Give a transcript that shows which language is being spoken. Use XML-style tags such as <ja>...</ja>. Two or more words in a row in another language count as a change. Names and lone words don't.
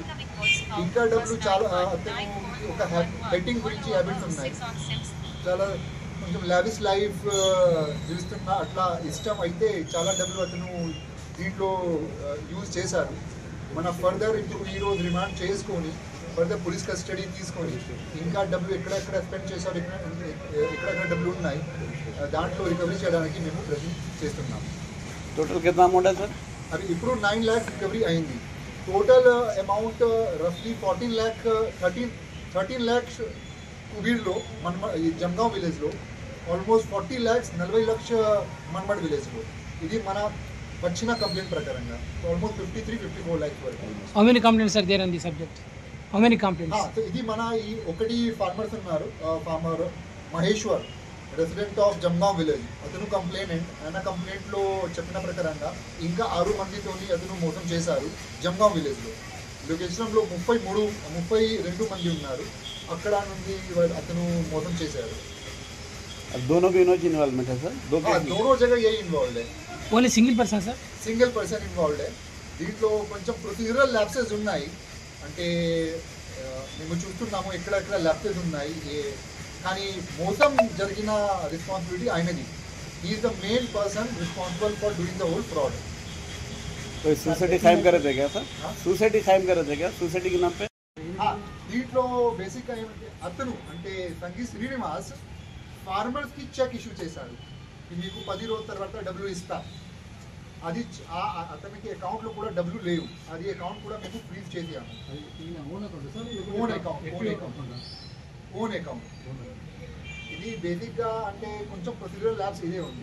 <te>ఇంకా డబ్బులు చాలా అతను ఒక బెట్టింగ్ గురించి హ్యాబిట్స్ ఉన్నాయి, చాలా కొంచెం</te> <en>lavish life</en> <te>జీవిస్తున్న అట్లా ఇష్టం అయితే చాలా డబ్బులు అతను దీంట్లో యూజ్ చేశారు। మన ఫర్దర్ ఇప్పుడు ఈరోజు రిమాండ్ చేసుకొని ఫర్దర్</te> <en>police custody</en> <te>తీసుకొని ఇంకా డబ్బులు ఎక్కడెక్కడ స్పెండ్ చేశారు, ఎక్కడెక్కడ డబ్బులు ఉన్నాయి దాంట్లో రికవరీ చేయడానికి మేము ప్రయత్నం చేస్తున్నాం।</te> <hi>टोटल कितना अमाउंट है सर?</hi> <te>अभी ఇప్పుడు 9</te> <hi>लाख रिकवरी</hi> <te>అయింది।</te> <en>total amount roughly</en> <te>13 लाख కుబీర్లో జంగాం విలేజ్లో, ఆల్మోస్ట్ 40 lakhs 40 లక్షల మనమడ్ విలేజ్లో। ఇది మన వచ్చిన కంప్లైంట్ ప్రకారంగా ఆల్మోస్ట్ 53-54 lakhs వరకు।</te> <en>How many complaints are there on the subject? How many complaints?</en> <te>ఇది మన ఈ ఒకటి ఫార్మర్స్ ఉన్నారు, ఫార్మర్ మహేశ్వర్</te> <en>resident of Jangam village,</en> <te>అతను కంప్లైనెంట్। ఆయన కంప్లైంట్లో చెప్పిన ప్రకారంగా ఇంకా 6 మందితోని అతను మోసం చేశారు జంగాం విలేజ్లో। లోకేశ్వరంలో 32 మంది ఉన్నారు, అక్కడ నుండి అతను మోసం చేశారు।</te> <hi>दोनों भी इन्वॉल्वमेंट है सर? दोनों जगह यही इन्वॉल्व है।</hi> <en>Only single person sir? single person involved है।</en> <te>దీంట్లో కొంచెం</te> <en>procedural lapses</en> <te>ఉన్నాయి, అంటే మేము చూస్తున్నాము ఎక్కడెక్కడ ల్యాప్సెస్ ఉన్నాయి, కానీ మోసం జరిగిన రెస్పాన్సిబిలిటీ ఆయనది।</te> <en>He is the main person responsible for doing the whole fraud.</en> <hi>तो सोसाइटी कायम कर रहे थे क्या सर? सोसाइटी कायम कर रहे थे क्या? सोसाइटी के नाम पे?</hi> <te>దీంట్లో బేసిక్గా ఏమంటే అతను అంటే సంగీ శ్రీనివాస్ ఫార్మర్స్కి</te> <en>check issue</en> <te>చేశారు, మీకు 10 రోజుల తర్వాత డబ్బులు ఇస్తా, అది అతనికి అకౌంట్లో కూడా డబ్బులు లేవు, అది అకౌంట్ కూడా మేము ఫ్రీజ్ చేసాము.</te> <en>own account</en> <te>ఇది బేసిక్గా అంటే కొంచెం</te> <en>procedural labs</en> <te>ఇదే ఉంది.</te>